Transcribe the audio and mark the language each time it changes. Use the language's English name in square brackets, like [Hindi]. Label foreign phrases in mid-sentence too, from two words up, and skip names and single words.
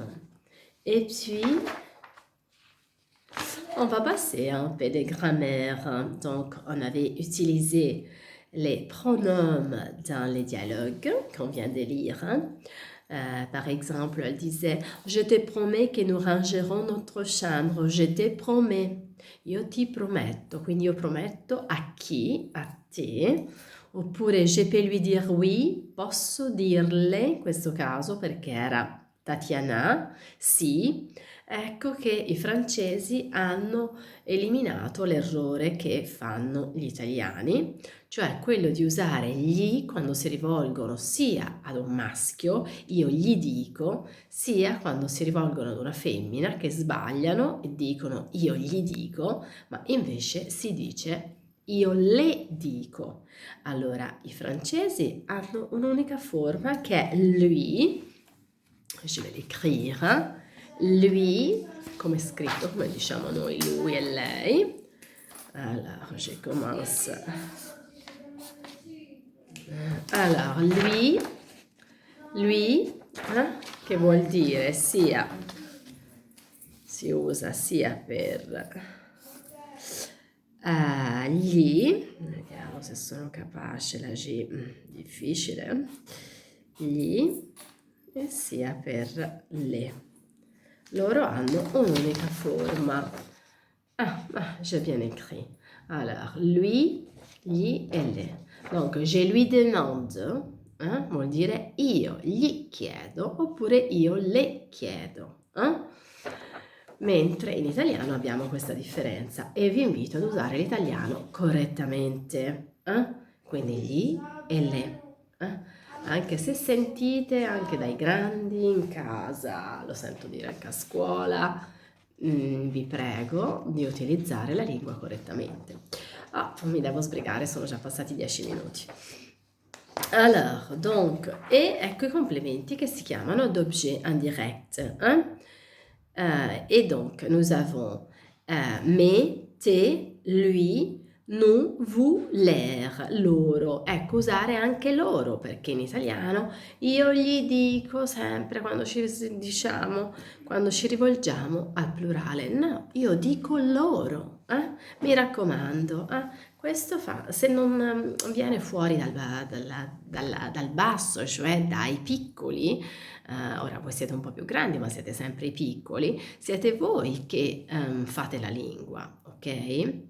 [French] Et puis, on va passer un peu de grammaire. Donc, on avait utilisé les pronoms dans les dialogues qu'on vient de lire. Par exemple, elle disait « Je te promets que nous rangerons notre chambre. Je te promets. [Italian] Io ti prometto». Quindi io prometto a chi? A te. Oppure [French] je peux lui dire oui, [Italian] posso dirle, in questo caso perché era Tatiana, sì. Ecco che i francesi hanno eliminato l'errore che fanno gli italiani, cioè quello di usare gli quando si rivolgono sia ad un maschio, io gli dico, sia quando si rivolgono ad una femmina che sbagliano e dicono io gli dico, ma invece si dice io le dico. Allora i francesi hanno un'unica forma che è lui, [French] je vais l'écrire, [Italian] lui, come è scritto, come diciamo noi, lui e lei, [French] Alors, je commence. Alors, [Italian] lui, che vuol dire sia, si usa sia per gli, vediamo se sono capace, la G difficile, gli e sia per le. Loro hanno un'unica forma. [French] J'ai bien écrit. Alors, [Italian] lui, gli e le. [French] Donc, je lui demande, [Italian] vuol dire io gli chiedo oppure io le chiedo. Mentre in italiano abbiamo questa differenza e vi invito ad usare l'italiano correttamente. Quindi gli e le. Anche se sentite anche dai grandi in casa, lo sento dire anche a scuola, vi prego di utilizzare la lingua correttamente. Mi devo sbrigare, sono già passati 10 minuti. [French] Alors, donc, [Italian] e ecco i complémenti che si chiamano [French] d'objet indirect. Et donc, nous avons me, te, lui, nous, vous, l'air, [Italian] loro. Ecco, usare anche loro, perché in italiano io gli dico sempre quando ci rivolgiamo al plurale. No, io dico loro. Mi raccomando, questo se non viene fuori dal basso, cioè dai piccoli, ora voi siete un po' più grandi, ma siete sempre i piccoli, siete voi che fate la lingua, ok?